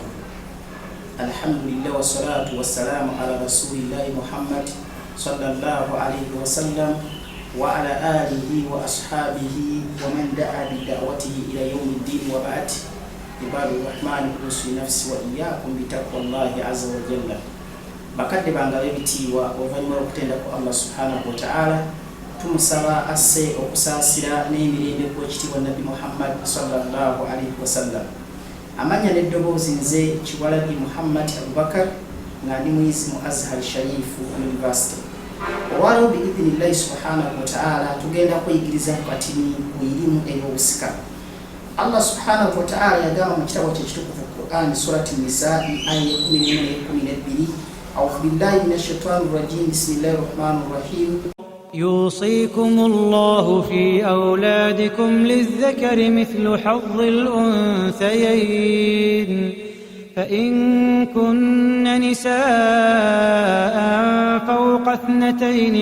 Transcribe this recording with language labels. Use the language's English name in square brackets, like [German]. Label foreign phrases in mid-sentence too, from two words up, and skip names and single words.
[Arabic] الحمد لله والصلاة والسلام على رسول الله محمد صلى الله عليه وسلم وعلى آله وأصحابه ومن دعا بدعوته إلى يوم الدين وبعد. عباد الرحمن أوصي نفسي وإياكم بتقوى الله عز وجل. [Ganda] bakadde bangabe bitiibwa oluvannyuma lw'okutenda ku Allah [Arabic] سبحانه وتعالى, [Ganda] tumusaba asse okusaasira n'emirembe ku ekitiibwa Nabbi Muhammad [Arabic] صلى الله عليه وسلم. [Ganda] Amanya n'eddoboozi nze Kiwalabi Muhammad Abubakar nga ndi muyizi mu Azhar Sharifu University. Olwaleero [Arabic] بإذن الله سبحانه وتعالى [Ganda] tugenda kuyigiriza katini ku irimu ey'obusika. Allah [Arabic] سبحانه وتعالى [Ganda] yagamba mu kitabo kye ekitukuvu Qur'an surati Nisaa aya 11-12. [Arabic] أعوذ بالله من الشيطان الرجيم. بسم الله الرحمن الرحيم. يوصيكم الله في أولادكم للذكر مثل حظ الأنثيين فإن كن نساء فوق 2